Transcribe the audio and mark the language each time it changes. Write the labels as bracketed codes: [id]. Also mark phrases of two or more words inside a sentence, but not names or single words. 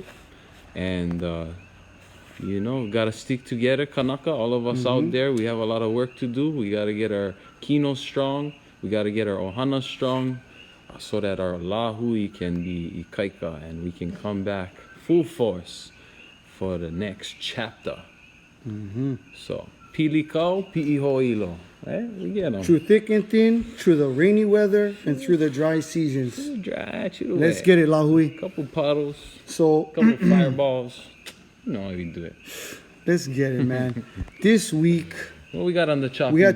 [en] And gotta stick together, Kanaka, all of us out there. We have a lot of work to do. We gotta get our kino strong. We gotta get our ohana strong, so that our lahui can be ikaika and we can come back full force for the next chapter. So, [haw] pili kau, pi'i ho'ilo. [en] Right? We get them. Through thick and thin, through the rainy weather, and through the dry seasons. Let's get it, Lahui. Couple puddles, So, couple fireballs. You know how we do it. let's get it, man. This week, What we got on the chopping we had to